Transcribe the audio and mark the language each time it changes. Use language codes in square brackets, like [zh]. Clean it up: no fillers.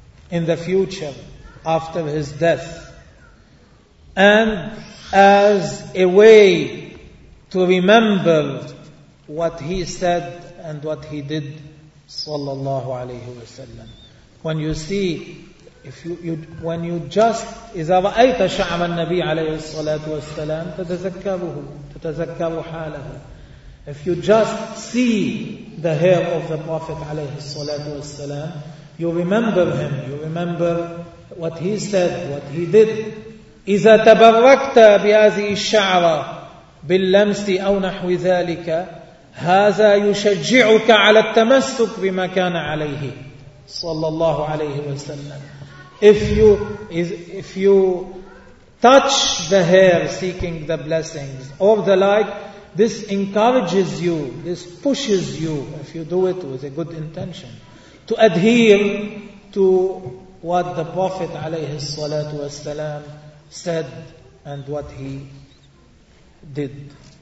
[en] in the future after his death, and as a way to remember what he said and what he did صلى الله عليه وسلم. When you see, [ar] إذا رأيت شعر النبي عليه الصلاة والسلام تتذكره، تتذكر حاله. [en] If you just see the hair of the Prophet عليه الصلاة والسلام, you remember him, you remember what he said, what he did. [ar] إذا تبركت بهذه الشعرة باللمس أو نحو ذلك، هذا يشجعك على التمسك بما كان عليه صلى الله عليه وسلم. [en] If you touch the hair seeking the blessings or the like, this encourages you, this pushes you, if you do it with a good intention, to adhere to what the Prophet عليه الصلاة والسلام said and what he did.